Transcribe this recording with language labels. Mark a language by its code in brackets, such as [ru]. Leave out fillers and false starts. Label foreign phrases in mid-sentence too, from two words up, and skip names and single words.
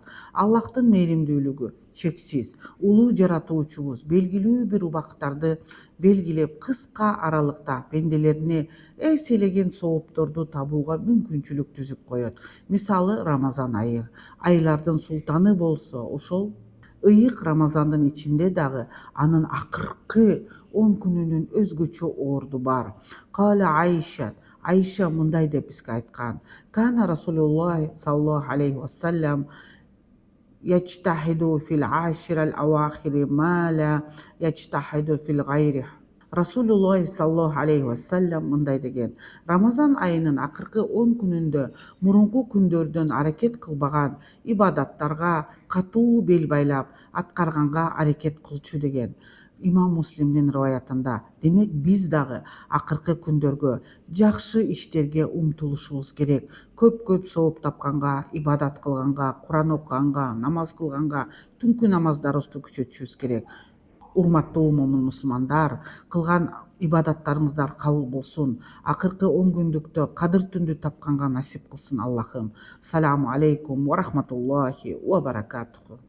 [ky] Аллахтын мээримдүүлүгү чексиз. Улуу жаратуучубуз белгилүү бир убакыттарды белгилеп, кыска аралыкта пенделерине эс элеген соопторду табууга мүмкүнчүлүк түзүп коет. Мисалы, Рамазан айы. Айлардын султаны болсо ошол ыйык Рамазандын ичинде дагы анын акыркы 10 күнүнүн өзгөчө орду бар. Кала Айша мындай деп бизге айткан: [ar] كان رسول الله صلى الله عليه وسلم يجتهد في العشر الأواخر ما لا يجتهد في غيره. [ky] Расулуллах [ar] صلى الله عليه وسلم [ky] мындай деген: Рамазан айынын акыркы 10 күнүндө мурунку күндөрдөн аракет кылбаган ибадаттарга катуу бел байлап аткарганга аракет кылчу деген. Имам Муслимдин риваятында. Демек биз дагы акыркы күндөргө жакшы иштерге умтулушубуз керек. Көп сооп тапканга, ибадат кылганга, Куран окуганга, намаз кылганга, түнкү намаздарыбызды күчөтүшүбүз керек. Урматтуу момун мусулмандар, кылган ибадаттарыңыздар кабыл болсун. Акыркы 10 күндүктө кадыр түндү тапканга насип кылсын Аллахым. [ar] السلام عليكم ورحمة الله وبركاته.